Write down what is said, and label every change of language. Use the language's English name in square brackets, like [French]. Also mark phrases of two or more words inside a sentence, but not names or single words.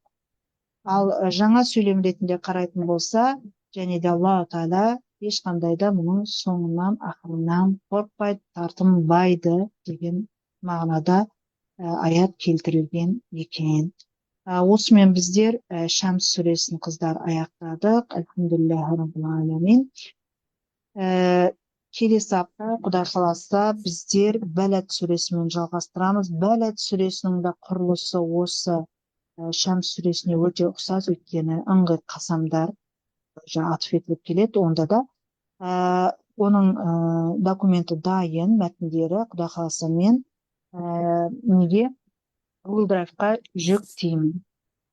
[Kazakh] Ал жаңа сөйлем ретінде қарайтын болса, және де Алла Тағала ешқандай да мұның соңынан, ақырынан қорықпайды, тартынбайды деген мағынада аят келтірілген екен. Осымен біздер Шамс сүресін қыздар аяқтадық. [Arabic] الحمد لله رب العالمين. [Kazakh] Келесі апта Құдай қаласа біздер Бәләд сүресімен жалғастырамыз. Бәләд сүресінің де құрылысы осы Шамс сүресіне өте ұқсас, өйткені ыңғай қасамдар атып етіліп келеді. Онда да оның документі дайын, мәтіндері Құдай қаласа мен неге Google Drive-қа жүктеймін.